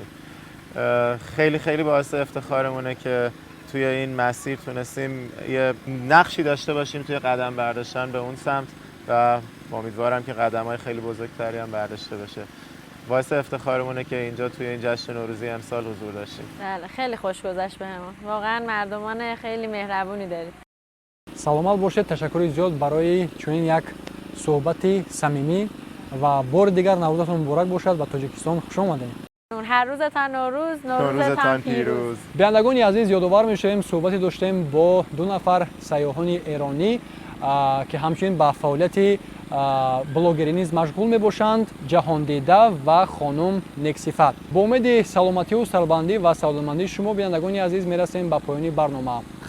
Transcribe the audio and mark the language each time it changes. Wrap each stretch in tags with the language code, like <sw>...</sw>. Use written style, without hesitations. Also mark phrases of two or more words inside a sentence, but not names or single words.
<fa>خیلی خیلی باعث افتخارمونه که توی این مسیر تونستیم یه نقشی داشته باشیم توی قدم برداشتن به اون سمت و امیدوارم که قدم‌های خیلی بزرگتری هم برداشته بشه. باعث افتخارمونه که اینجا توی این جشن نوروزی امسال حضور داشتیم. بله خیلی خوش گذشت بهمون. واقعا مردمان خیلی مهربونی دارید.</fa> <tg>саломат бошед. ташаккури зиёд барои чунин як суҳбати самимӣ ва бори дигар наврӯзатон муборак бошад. ба тоҷикистон хуш омадед.</tg> <fa>هر روزتان نوروز، نوروزتان پیروز.</fa> <tg>биандагони азиз, ёдовар мешавем суҳбате доштем бо ду нафар сайёҳони эронӣ ки ҳамчунин ба фаъолияти блогерӣ низ машғул мебошанд, ҷаҳондида ва хонум нексифат. бо умеди саломатию, сарбаландӣ ва саодатмандии шумо биандагони азиз мерасем ба поёни барнома.</tg>